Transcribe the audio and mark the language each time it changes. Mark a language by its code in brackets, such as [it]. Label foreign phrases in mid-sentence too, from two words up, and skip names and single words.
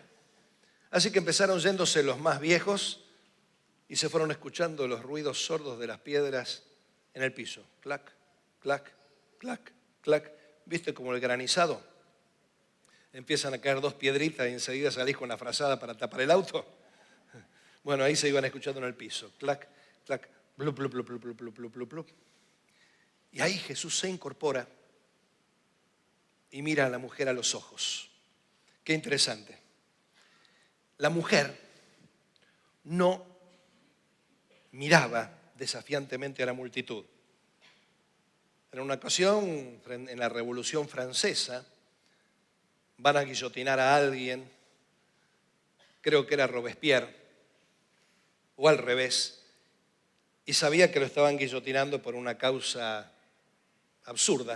[es] Así que empezaron yéndose los más viejos y se fueron escuchando los ruidos sordos de las piedras en el piso. Clac, clac, clac, clac. ¿Viste como el granizado? Empiezan a caer 2 piedritas y enseguida salís con la frazada para tapar el auto. Bueno, ahí se iban escuchando en el piso. Clac, clac, blup, blup, blup, blup, blup, blup, blup, blup. Y ahí Jesús se incorpora y mira a la mujer a los ojos. Qué interesante. La mujer no miraba desafiantemente a la multitud. En una ocasión, en la Revolución Francesa, van a guillotinar a alguien, creo que era Robespierre, o al revés, y sabía que lo estaban guillotinando por una causa absurda.